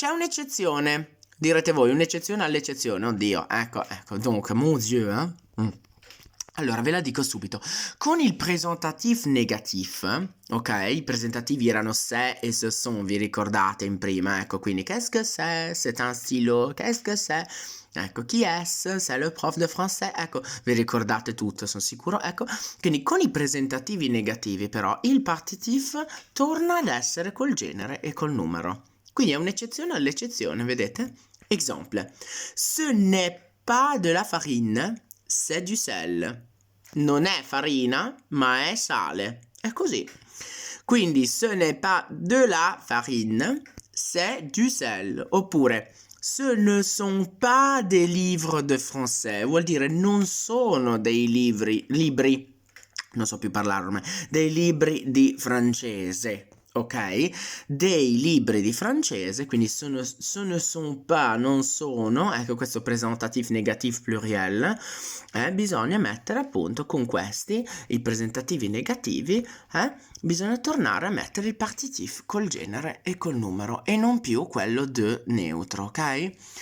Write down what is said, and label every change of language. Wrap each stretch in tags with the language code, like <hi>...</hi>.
<it>C'è un'eccezione, direte voi, un'eccezione all'eccezione, oddio, ecco,</it> <fr>donc, mon Dieu,</fr> <it>Allora ve la dico subito, con il presentatif négatif, ok, i presentativi erano c'est e ce sont, vi ricordate in prima, ecco, quindi</it> <fr>qu'est-ce que c'est un stylo, qu'est-ce que c'est? Ecco, chi est-ce? C'est le prof de français,</fr> <it>ecco, vi ricordate tutto, sono sicuro, ecco, quindi con i presentativi negativi però il partitif torna ad essere col genere e col numero, quindi è un'eccezione all'eccezione, vedete?</it> <fr>Exemple, ce n'est pas de la farine,</fr> <it>c'est du sel. Non è farina, ma è sale. È così.</it> <fr>Quindi, ce n'est pas de la farine, c'est du sel. Oppure, ce ne sont pas des livres de français.</fr> <it>Vuol dire non sono dei libri, non so più parlare ormai, dei libri di francese. Ok, dei libri di francese, quindi</it> <fr>ce ne sont pas,</fr> <it>non sono, ecco questo presentatif négatif pluriel, bisogna mettere appunto con questi, i presentativi negativi, bisogna tornare a mettere il partitif col genere e col numero e non più quello de neutro, ok?</it>